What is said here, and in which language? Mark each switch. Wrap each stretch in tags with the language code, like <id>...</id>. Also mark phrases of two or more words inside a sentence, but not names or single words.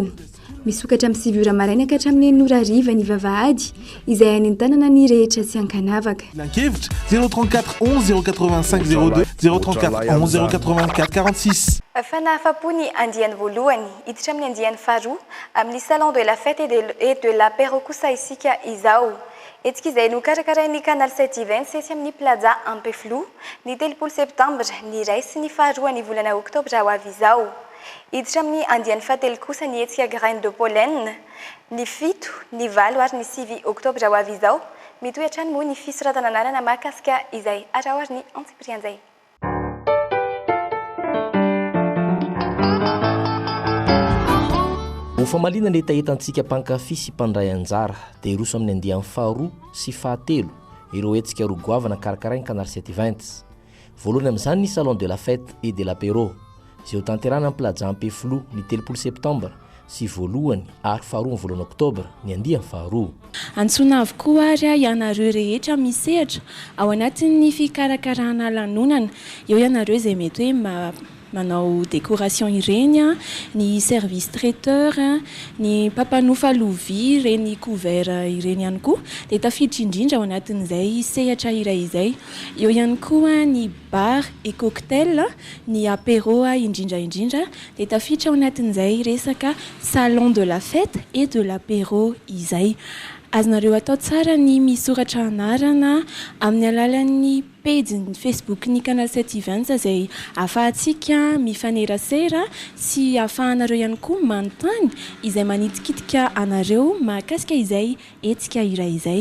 <mg>Misokatra amin'ny 7 maraina ka hatramin'ny 9 ny vavahady izay any an-tanana ny rehetra sy ankanavaka. Lankevitra 034 11 085 02 034 11 084 46. Fanahafa-po ny andiany voalohany hiditra amin'ny andiany faharoa amin'ny</mg> <fr>salon de la fête et de l'apéro</fr> <mg>kosa isika izao. Etsika izay no karakarain'ny Canal 7 Events etsy amin'ny plaza Ampefilo ny 3 septambra ny iray sy ny faharoa ny volana oktobra ho avy izao. Hiditra amin'ny andiany fahatelo kosa ny hetsika Graine de Pollen ny 7, ny 8 ary ny 9 oktobra ho avy izao. Mitohy hatrany moa ny fisoratana anarana mahakasika izay arao ary ny antsiprian'izay. Hofamalina ny etaetantsika mpankafy sy mpandray anjara dia iroso amin'ny andiany faharoa sy fahatelo ireo hetsika roa goavana karakarainy Canal 7 Events. Voalohany amin'izany ny</mg> <fr>salon de la fête et de l'apéro</fr> <mg>izay ho tanterana amin'ny plaza Ampefilo ny 3 septambra sy voalohany ary faharoa ny volana oktobra ny andiany faharoa. Antsoina avokoa ary ianareo rehetra misehatra ao anatin'ny fikarakarana lanonana eo ianareo izay mety hoe manao décoration ireny ny</mg> <fr>service traiteur</fr> <mg>ny papanofa lovia ireny couvert ireny ihany koa dia tafiditra indrindra ao anatin'izay sehatra iray izay. Eo ihany koa ny</mg> <fr>bar et cocktail</fr> <mg>ny apéro indrindra dia tafiditra ao anatin'izay resaka</mg> <fr>salon de la fête et de l'apéro</fr> <mg>izay. Azonareo atao tsara ny misoratra anarana amin'ny alalan'ny page ny Facebook ny Canal 7 Events izay ahafahantsika mifanerasera sy ahafahanareo ihany koa manontany izay manitikitika anareo mahakasika izay hetsika iray izay.</mg>